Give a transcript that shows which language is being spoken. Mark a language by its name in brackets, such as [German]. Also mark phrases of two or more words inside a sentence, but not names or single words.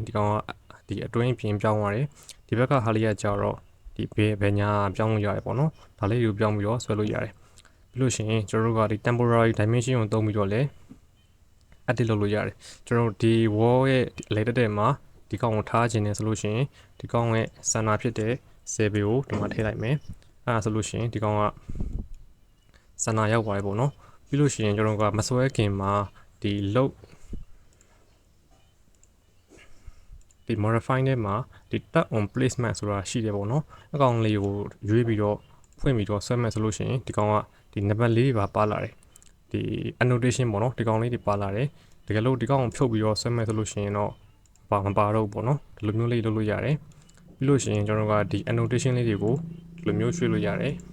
[Burmese] ဒီကောင်ကဒီအတွင်းပြင်ပြောင်းသွားတယ်ဒီဘက်ကဟာလေးကကြတော့ဒီဘယ်ညာပြောင်းလို့ရတယ်ပေါ့နော်ဒါလေးကိုပြောင်းပြီးတော့ဆွဲလို့ရတယ်ပြီးလို့ရှိရင်ကျွန်တော်တို့ကဒီ [English] temporary dimension [Burmese] ကိုသုံးပြီးတော့လဲ edit လုပ်လို့ရတယ်ကျွန်တော်တို့ဒီ wall ရဲ့အလဲတက်တဲ့မှာဒီကောင်ကိုထားခြင်းနေဆိုလို့ရှိရင်ဒီကောင်ရဲ့ center ဖြစ်တဲ့ 7 ကိုဒီမှာထည့်လိုက်မယ်အဲ့ဒါဆိုလို့ရှိရင်ဒီကောင်က center ရောက်သွားပြီပေါ့နော်ပြီးလို့ရှိရင်ကျွန်တော်တို့ကမဆွဲခင်မှာဒီ load ဒီ modify ထဲမှာဒီ [English] tap on placement [Burmese] ဆိုတာရှိတယ်ပေါ့နော်အကောင်လေးကိုရွေးပြီးတော့ဖွင့်ပြီးတော့ဆွဲမယ်ဆိုလို့ရှိရင်ဒီကောင်ကဒီနံပါတ်4ပါလာတယ်ဒီ annotation ပေါ့နော်ဒီကောင်လေးတွေပါလာတယ်တကယ်လို့ဒီကောင်ကိုဖြုတ်ပြီးတော့ဆွဲမယ်ဆိုလို့ရှိရင်တော့မပါတော့ဘူးပေါ့နော်ဒီလိုမျိုးလေးလုပ်လို့ရတယ်ပြီးလို့ရှိရင်ကျွန်တော်တို့ကဒီ annotation လေးတွေကိုဒီလိုမျိုးရွှေ့လို့ရတယ်